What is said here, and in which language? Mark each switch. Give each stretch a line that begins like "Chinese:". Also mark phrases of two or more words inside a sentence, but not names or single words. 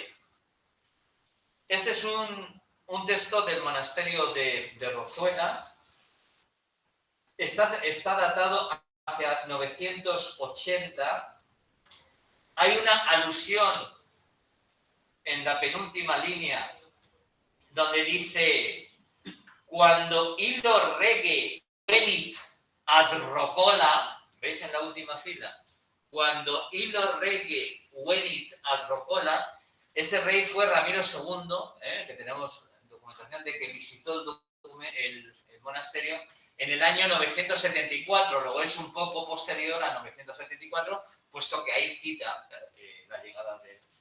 Spanish: Este es un texto del monasterio de Rozuela. Está datado hacia 980. Hay una alusión en la penúltima línea donde dice: cuando
Latin: illo rege venit ad Rocola,
Spanish: ¿veis en la última fila? Cuando
Latin: illo rege venit ad Rocola,
Spanish: ese rey fue Ramiro II, que tenemos documentación de que visitó el monasterio en el año 974, luego es un poco posterior a 974, puesto que ahí cita la llegada de...